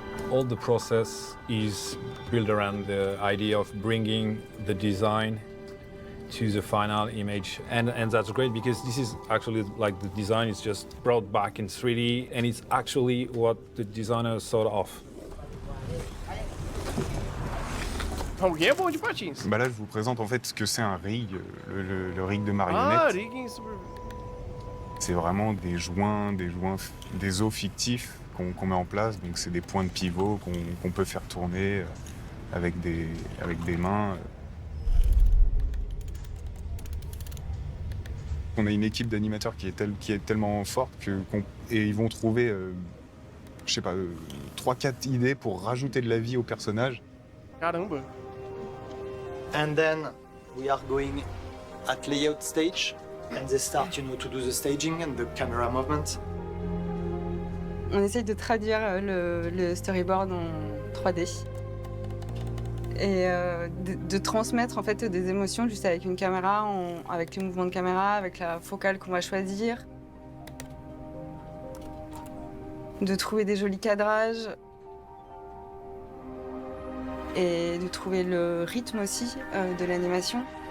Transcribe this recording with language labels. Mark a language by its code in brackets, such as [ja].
[en] All the process is built around the idea of bringing the design to the final image, and that's great because this is actually like the design is just brought back in 3D, and it's actually what the designer thought of. [pt] Alguém é bom de patins. [fr] Bah là, je vous présente en fait ce que c'est un rig, le rig de marionnette. Ah, rigging super. C'est vraiment des joints, des os fictifs qu'on met en place. Donc c'est des points de pivot qu'on peut faire tourner avec des mains. On a une équipe d'animateurs qui est tellement forte et ils vont trouver, je sais pas, 3-4 idées pour rajouter de la vie au personnage. [pt] Caramba. [en] And then we are going at layout stage, and they start, to do the staging and the camera movement. [fr] On essaye de traduire le storyboard en 3D et de transmettre en fait des émotions juste avec une caméra, avec les mouvements de caméra, avec la focale qu'on va choisir, de trouver des jolis cadrages et de trouver le rythme aussi de l'animation.